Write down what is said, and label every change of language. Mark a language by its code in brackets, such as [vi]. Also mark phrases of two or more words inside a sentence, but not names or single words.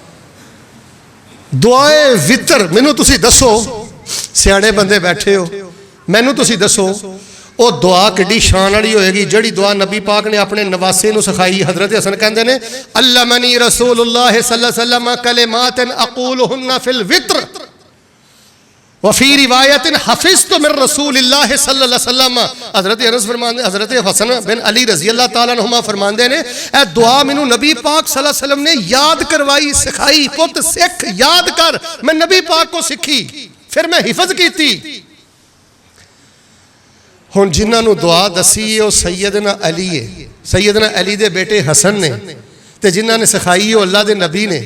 [pa] دعائے وتر مینوں تسی دسو، سیانے بندے بیٹھے ہو، مینوں تسی دسو وہ دعا کڈی شان والی ہوئےگی جیہڑی دعا نبی پاک نے اپنے نواسے نوں سکھائی. حضرت حسن کہندے نے [ar] علمني رسول الله صلى الله عليه وسلم كلمات أقولهن في الوتر وفي رواية حفظت من رسول الله صلى الله عليه وسلم. [pa] حضرت انس فرماندے، حضرت حسن بن علی [ar] رضي الله تعالى عنهما [pa] فرماندے نے اے دعا مینوں نبی پاک [ar] صلى الله عليه وسلم [pa] نے یاد کروائی، سکھائی. پت سکھ یاد کر، میں نبی پاک کو سکھی، پھر میں حفظ کی. ہن جنہاں دعا دسی ہے وہ سیدنا علی ہے، سیدنا علی دے بیٹے حسن نے، تے جنہاں نے سکھائی ہے اللہ دے نبی نے.